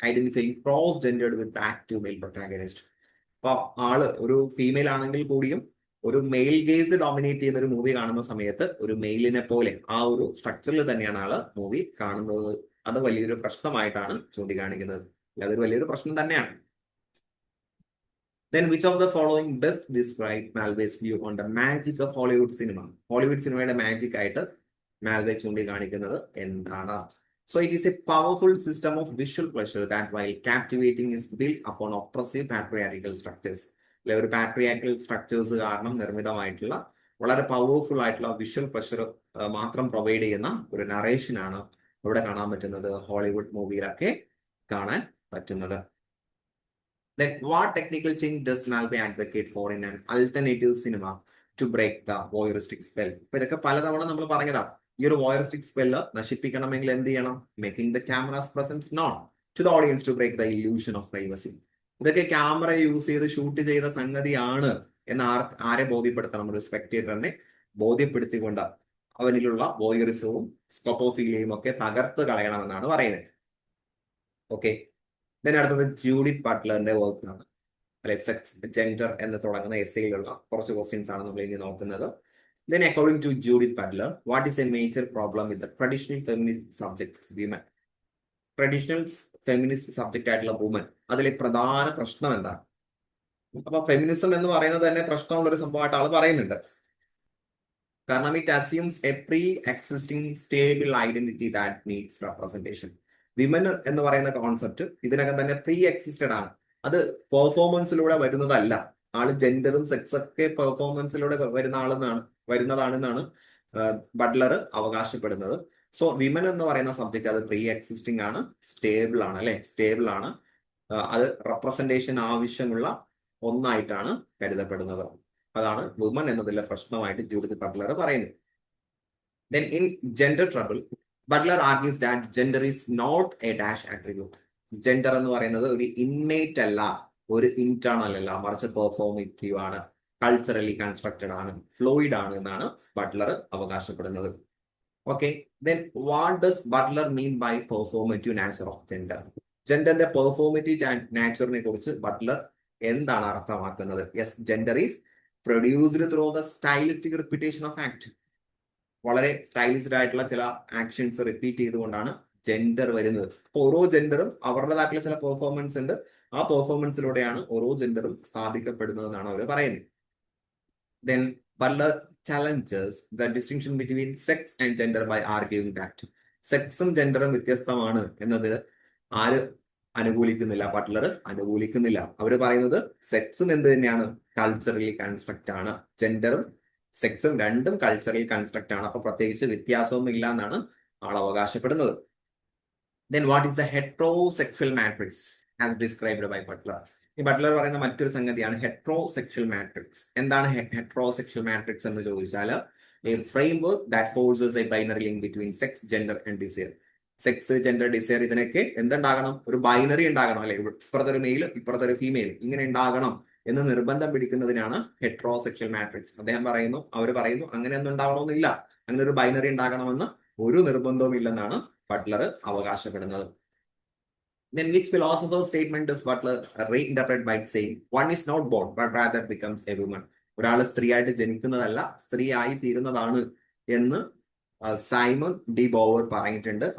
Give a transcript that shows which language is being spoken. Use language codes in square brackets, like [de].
[en] Identifying cross gendered with active male protagonist. [ml] അപ്പൊ ആള് ഒരു ഫീമെയിൽ ആണെങ്കിൽ കൂടിയും ഒരു മെയിൽ ഗേസ് ഡോമിനേറ്റ് ചെയ്യുന്ന ഒരു മൂവി കാണുന്ന സമയത്ത് ഒരു മെയിലിനെ പോലെ ആ ഒരു സ്ട്രക്ചറിൽ തന്നെയാണ് ആള് മൂവി കാണുന്നത്. അത് വലിയൊരു പ്രശ്നമായിട്ടാണ് ചൂണ്ടിക്കാണിക്കുന്നത്. അതൊരു വലിയൊരു പ്രശ്നം തന്നെയാണ്. [en] Then which of the following best describe Malve's view on the magic of Hollywood cinema? [ml] Hollywood സിനിമയുടെ മാജിക് ആയിട്ട് മാൽവേ ചൂണ്ടിക്കാണിക്കുന്നത് എന്താണ്? [en] So it is a powerful system of visual pleasure that while captivating is built upon oppressive patriarchal structures. [ml] അല്ലെ, ഒരു patriarchal structures കാരണം നിർമ്മിതമായിട്ടുള്ള വളരെ powerful ആയിട്ടുള്ള visual pleasure മാത്രം പ്രൊവൈഡ് ചെയ്യുന്ന ഒരു നറേഷനാണ് ഇവിടെ കാണാൻ പറ്റുന്നത്, ഹോളിവുഡ് മൂവിയിലൊക്കെ കാണാൻ പറ്റുന്നത്. [en] Then what technical change does Malve advocate for in an alternative cinema to break the voyeuristic spell? [ml] ഇപ്പൊ ഇതൊക്കെ പലതവണ നമ്മൾ പറഞ്ഞതാണ്. ഈ ഒരു voyeuristic spell നശിപ്പിക്കണമെങ്കിൽ എന്ത് ചെയ്യണം? [en] Making the camera's presence known to the audience to break the illusion of privacy. [ml] ഇതൊക്കെ ക്യാമറ യൂസ് ചെയ്ത് ഷൂട്ട് ചെയ്ത സംഗതിയാണ് എന്ന് ആരെ ബോധ്യപ്പെടുത്തണം? ഒരു സ്പെക്ടേറ്ററിനെ ബോധ്യപ്പെടുത്തിക്കൊണ്ട് അവനിലുള്ള വോയറിസവും സ്കോപ്പോഫീലിയയും ഒക്കെ തകർത്ത് കളയണമെന്നാണ് പറയുന്നത്. ഓക്കെ, അടുത്തത് ജൂഡിത്ത് ബട്ട്ലറിന്റെ വർക്കാണ്, അല്ലെ, സെക്സ് ജെൻഡർ എന്ന് തുടങ്ങുന്ന എസ്സേയിലുള്ള കുറച്ച് ക്വസ്റ്റ്യൻസ് ആണ് നമ്മൾ ഇനി നോക്കുന്നത്. [en] Then according to Judith Butler, what is a major problem with the traditional feminist subject women? [ml] Traditional feminist subject ആയിട്ടുള്ള വുമൻ, അതിലെ പ്രധാന പ്രശ്നം എന്താണ്? അപ്പൊ ഫെമിനിസം എന്ന് പറയുന്നത് തന്നെ പ്രശ്നമുള്ള ഒരു സംഭവമായിട്ട് ആള് പറയുന്നുണ്ട്. കാരണം [en] It assumes a pre existing stable identity that needs representation. [ml] Women എന്ന് പറയുന്ന കോൺസെപ്റ്റ് ഇതിനകം തന്നെ പ്രീ എക്സിസ്റ്റഡ് ആണ്. അത് പെർഫോമൻസിലൂടെ വരുന്നതല്ല. ആള് ജെൻഡറും സെക്സ് ഒക്കെ പെർഫോമൻസിലൂടെ വരുന്നതാണെന്നാണ് ബട്ട്ലർ അവകാശപ്പെടുന്നത്. സോ വിമൻ എന്ന് പറയുന്ന സബ്ജക്ട് അത് പ്രീ എക്സിസ്റ്റിംഗ് ആണ്, സ്റ്റേബിൾ ആണ്, അല്ലെ, സ്റ്റേബിൾ ആണ്. അത് റെപ്രസെന്റേഷൻ ആവശ്യമുള്ള ഒന്നായിട്ടാണ് കരുതപ്പെടുന്നത്. അതാണ് വുമൻ എന്നതിലെ പ്രശ്നമായിട്ട് ജൂഡിത്ത് ബട്ട്ലർ പറയുന്നത്. [en] Then in gender trouble, Butler argues that gender is not a dash attribute. [ml] Gender എന്ന് പറയുന്നത് ഒരു ഇന്നേറ്റ് അല്ല, ഒരു ഇന്റേണൽ അല്ല, മറിച്ച് പെർഫോമേറ്റീവ് ആണ്, കൾച്ചറലി കൺസ്ട്രക്റ്റഡ് ആണ്, ഫ്ലൂയിഡ് ആണ് എന്നാണ് ബട്ട്ലർ അവകാശപ്പെടുന്നത്. [en] Okay, then what does Butler mean by performative nature of gender? [ml] ജെൻഡറിന്റെ performative നാച്ചറിനെ കുറിച്ച് ബട്ട്ലർ എന്താണ് അർത്ഥമാക്കുന്നത്? [en] Yes, gender is produced through the stylistic repetition of act. [ml] വളരെ സ്റ്റൈലിഷ്ഡ് ആയിട്ടുള്ള ചില ആക്ഷൻസ് റിപ്പീറ്റ് ചെയ്തുകൊണ്ടാണ് ജെൻഡർ വരുന്നത്. അപ്പൊ ഓരോ ജെൻഡറും അവരുടേതായിട്ടുള്ള ചില പെർഫോമൻസ് ഉണ്ട്. ആ പെർഫോമൻസിലൂടെയാണ് ഓരോ ജെൻഡറും സ്ഥാപിക്കപ്പെടുന്നതെന്നാണ് അവർ പറയുന്നത്. [en] Then Butler challenges the distinction between sex and gender by arguing that [ml] സെക്സും ജെൻഡറും വ്യത്യസ്തമാണ് എന്നതിൽ ആര് അനുകൂലിക്കുന്നില്ല? ബട്ട്ലർ അനുകൂലിക്കുന്നില്ല. അവര് പറയുന്നത് സെക്സും എന്ത് തന്നെയാണ്? കൾച്ചറലി കൺസ്ട്രക്റ്റ് ആണ്. ജെൻഡറും സെക്സും രണ്ടും കൾച്ചറൽ കൺസ്ട്രക്റ്റ് ആണ്. അപ്പൊ പ്രത്യേകിച്ച് വ്യത്യാസമൊന്നും ഇല്ല എന്നാണ് ആൾ അവകാശപ്പെടുന്നത്. [en] Then what is the heterosexual matrix as described by Butler? [ml] ഈ ബട്ട്ലർ പറയുന്ന മറ്റൊരു സംഗതിയാണ് ഹെട്രോസെക്ഷൽ മാട്രിക്സ്. എന്താണ് ഹെട്രോസെക്ഷൽ മാട്രിക്സ് എന്ന് ചോദിച്ചാൽ [en] a framework that forces a binary link between sex, gender and desire. [ml] Sex, gender, desire ഇതിനൊക്കെ എന്തുണ്ടാകണം? ഒരു ബൈനറി ഉണ്ടാകണം, അല്ലെ, ഇപ്പുറത്തൊരു മെയിൽ ഇപ്പുറത്തൊരു ഫീമെയിൽ ഇങ്ങനെ ഉണ്ടാകണം എന്ന് നിർബന്ധം പിടിക്കുന്നതിനാണ് ഹെട്രോസെക്ഷൽ മാട്രിക്സ്. അവർ പറയുന്നു അങ്ങനെ ഒന്നും ഉണ്ടാവണമെന്നില്ല, അങ്ങനെ ഒരു ബൈനറി ഉണ്ടാകണമെന്ന് ഒരു നിർബന്ധവും ഇല്ലെന്നാണ് ബട്ട്ലർ അവകാശപ്പെടുന്നത്. [en] Then which philosopher's statement does Butler reinterpret by saying one is not born but rather becomes a woman? [ml] ഒരാൾ സ്ത്രീയായിട്ട് ജനിക്കുന്നതല്ല, സ്ത്രീ ആയി തീരുന്നതാണ് എന്ന് സൈമൺ ഡി ബോവർ പറഞ്ഞിട്ടുണ്ട്.